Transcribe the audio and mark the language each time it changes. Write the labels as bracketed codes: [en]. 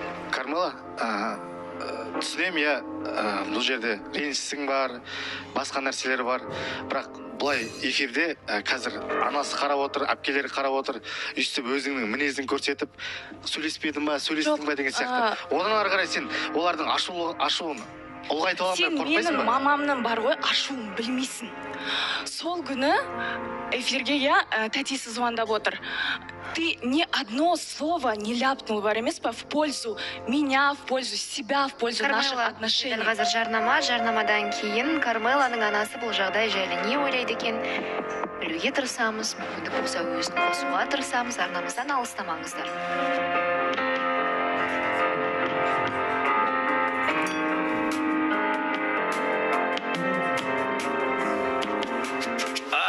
[kk] Кармела, түсінемін, я бұл жерде ренжісің бар, басқа нәрселер бар, бірақ бұлай эфирде қазір анасы қарап отыр, әпкелері қарап отыр, өйстіп өзіңнің мінезін көрсетіп, сөйлеспедің ба деген сияқты. Одан ары қарай сен олардың ашуын ұлғайтып алмай қорқпайсың ба? Сен менің мамамның бар ғой, ашуын білмейсің. Сол күні эфирге тәтесі звондап отыр. [ru] Ты ни одно слово не ляпнул, [kk] бар емес па, [ru] в пользу меня, в пользу себя, в пользу наших отношений. [kk] Дәл қазір жарнамадан кейін Кармеланың анасы бұл жағдай жайлы не ойлайды екен? Білуге тырысамыз, мүмкіндік болса өзін қосуға тырысамыз, арнамыздан алыстамаңыздар.